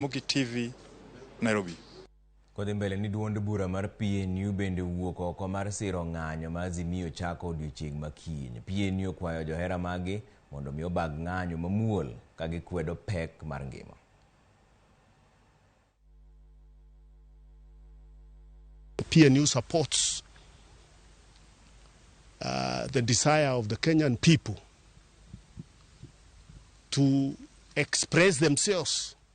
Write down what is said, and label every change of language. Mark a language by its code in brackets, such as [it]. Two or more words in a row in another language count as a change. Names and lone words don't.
[luo] Ramogi TV, Nairobi. Kodhi mbele ni duond bura mar PNU bende wuok oko mar siro ng'anyo ma Azimio chako odiochieng' makiny. PNU okwayo johera magi mondo mi obag ng'anyo mamuol ka gikwedo pek mar ngima. [en] PNU supports the desire of the Kenyan people to express themselves